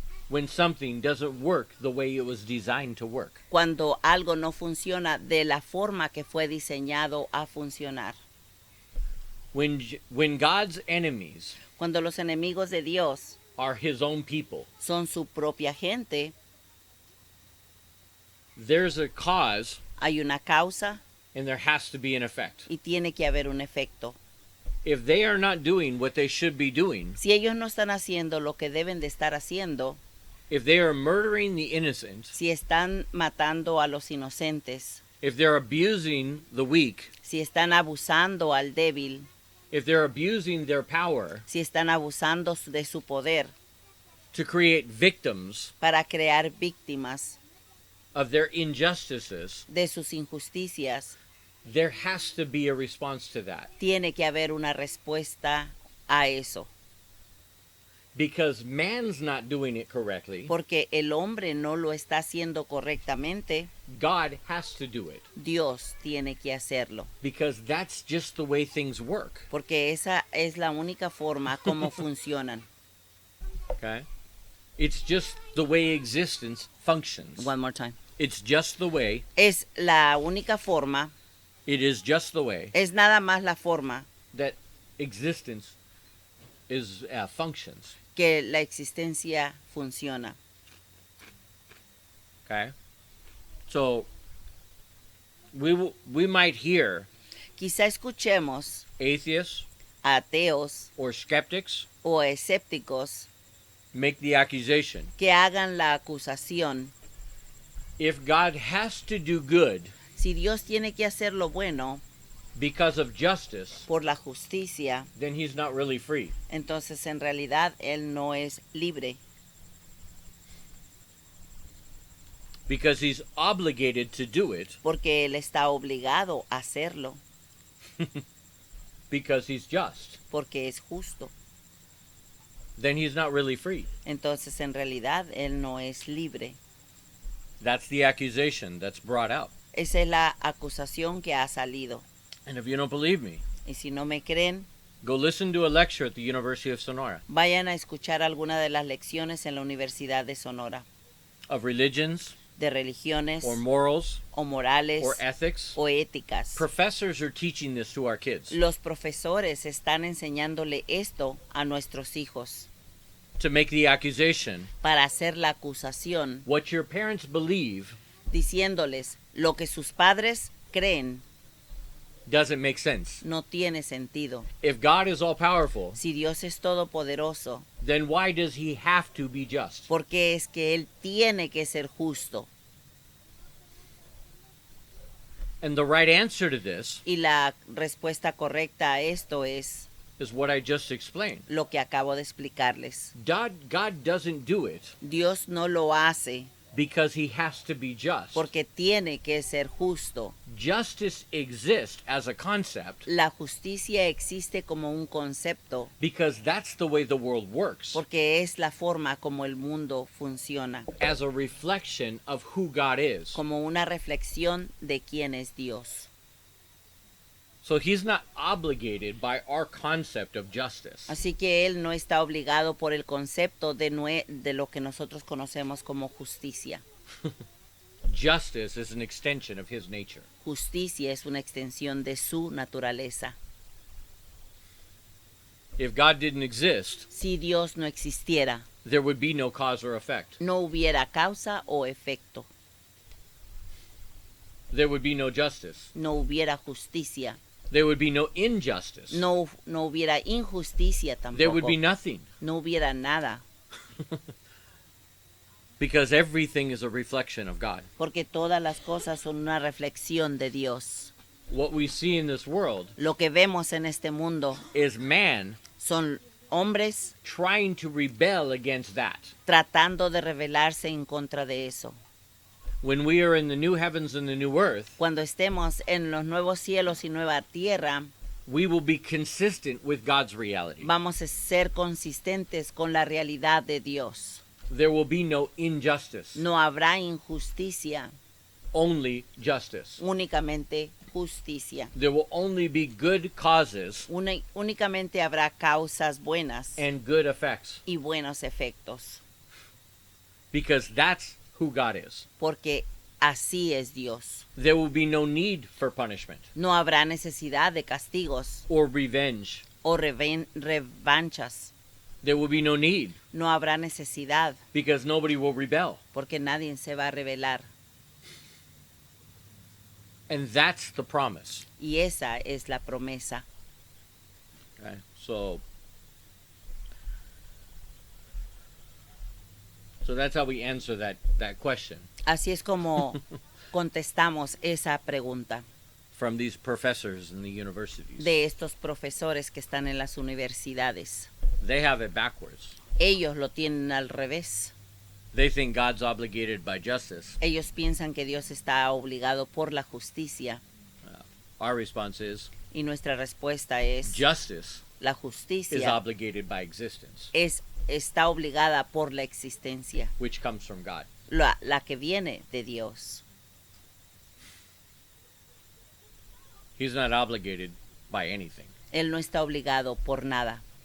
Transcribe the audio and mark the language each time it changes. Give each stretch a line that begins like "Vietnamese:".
English: when something doesn't work the way it was designed to work.
Spanish: cuando algo no funciona de la forma que fue diseñado a funcionar.
English: When God's enemies
Spanish: Cuando los enemigos de Dios
English: are his own people,
Spanish: son su propia gente,
English: there's a cause
Spanish: hay una causa
English: and there has to be an effect.
Spanish: y tiene que haber un efecto.
English: If they are not doing what they should be doing,
Spanish: Si ellos no están haciendo lo que deben de estar haciendo,
English: if they are murdering the innocent,
Spanish: si están matando a los inocentes,
English: if they're abusing the weak,
Spanish: si están abusando al débil,
English: if they're abusing their power
Spanish: si están abusando de su poder
English: to create victims
Spanish: para crear víctimas
English: of their injustices,
Spanish: de sus injusticias,
English: there has to be a response to that.
Spanish: tiene que haber una respuesta a eso.
English: Because man's not doing it correctly,
Spanish: Porque el hombre no lo está haciendo correctamente,
English: God has to do it.
Spanish: Dios tiene que hacerlo.
English: Because that's just the way things work.
Spanish: Porque esa es la única forma como funcionan.
English: Okay? It's just the way existence functions. One more time. It's just the way,
Spanish: Es la única forma,
English: it is just the way
Spanish: es nada más la forma
English: that existence is functions.
Spanish: que la existencia funciona.
English: Okay? So we might hear
Spanish: Quizá escuchemos
English: atheists
Spanish: a ateos
English: or skeptics
Spanish: o escépticos
English: make the accusation.
Spanish: que hagan la acusación.
English: If God has to do good
Spanish: Si Dios tiene que hacer lo bueno
English: because of justice,
Spanish: por la justicia,
English: then he's not really free.
Spanish: entonces en realidad Él no es libre.
English: Because he's obligated to do it
Spanish: Porque Él está obligado a hacerlo.
English: because he's just.
Spanish: Porque es justo.
English: Then he's not really free.
Spanish: Entonces en realidad Él no es libre.
English: That's the accusation that's brought out.
Spanish: Esa es la acusación que ha salido.
English: And if you don't believe me,
Spanish: Y si no me creen,
English: go listen to a lecture at the University of Sonora
Spanish: vayan a escuchar alguna de las lecciones en la Universidad de Sonora.
English: of religions
Spanish: De religiones
English: or morals
Spanish: o morales
English: or ethics.
Spanish: o éticas.
English: Professors are teaching this to our kids
Spanish: Los profesores están enseñándole esto a nuestros hijos
English: to make the accusation.
Spanish: para hacer la acusación,
English: What your parents believe
Spanish: diciéndoles lo que sus padres creen
English: doesn't make sense.
Spanish: no tiene sentido.
English: If God is all powerful,
Spanish: Si Dios es todopoderoso,
English: then why does he have to be just?
Spanish: porque es que Él tiene que ser justo.
English: And the right answer to this
Spanish: Y la respuesta correcta a esto es
English: is what I just explained.
Spanish: lo que acabo de explicarles.
English: God doesn't do it
Spanish: Dios no lo hace
English: because he has to be just.
Spanish: porque tiene que ser justo.
English: Justice exists as a concept
Spanish: La justicia existe como un concepto
English: because that's the way the world works,
Spanish: porque es la forma como el mundo funciona,
English: as a reflection of who God is.
Spanish: como una reflexión de quién es Dios.
English: So he's not obligated by our concept of justice.
Spanish: Así que Él no está obligado por el concepto de lo que nosotros conocemos como justicia.
English: Justice is an extension of his nature.
Spanish: Justicia es una extensión de su naturaleza.
English: If God didn't exist,
Spanish: Si Dios no existiera,
English: there would be no cause or effect.
Spanish: no hubiera causa o efecto,
English: There would be no justice.
Spanish: no hubiera justicia,
English: There would be no injustice.
Spanish: no hubiera injusticia
English: There would
Spanish: tampoco,
English: be nothing.
Spanish: no hubiera nada,
English: Because everything is a reflection of God.
Spanish: porque todas las cosas son una reflexión de Dios.
English: What we see in this world
Spanish: Lo que vemos en este mundo
English: is man
Spanish: son hombres
English: trying to rebel against that.
Spanish: tratando de rebelarse en contra de eso.
English: When we are in the new heavens and the new earth,
Spanish: Cuando estemos en los nuevos cielos y nueva tierra,
English: we will be consistent with God's reality.
Spanish: vamos a ser consistentes con la realidad de Dios.
English: There will be no injustice,
Spanish: No habrá injusticia,
English: only justice.
Spanish: únicamente justicia.
English: There will only be good causes
Spanish: Únicamente habrá causas buenas
English: and good effects,
Spanish: y buenos efectos,
English: because that's who God is.
Spanish: porque así es Dios.
English: There will be no need for punishment
Spanish: No habrá necesidad de castigos
English: or revenge.
Spanish: o revanchas.
English: There will be no need,
Spanish: No habrá necesidad,
English: because nobody will rebel.
Spanish: porque nadie se va a rebelar.
English: And that's the promise.
Spanish: Y esa es la promesa.
English: Okay? So that's how we answer that question
Spanish: Así es como contestamos esa pregunta
English: from these professors in the universities.
Spanish: de estos profesores que están en las universidades.
English: They have it backwards.
Spanish: Ellos lo tienen al revés.
English: They think God's obligated by justice.
Spanish: Ellos piensan que Dios está obligado por la justicia.
English: Our response is
Spanish: Y nuestra respuesta es,
English: justice
Spanish: la
English: is
Spanish: justicia
English: obligated by existence,
Spanish: está obligada por la existencia,
English: which comes from God.
Spanish: la que viene de Dios.
English: He's not obligated by anything.
Spanish: Él no está obligado por nada.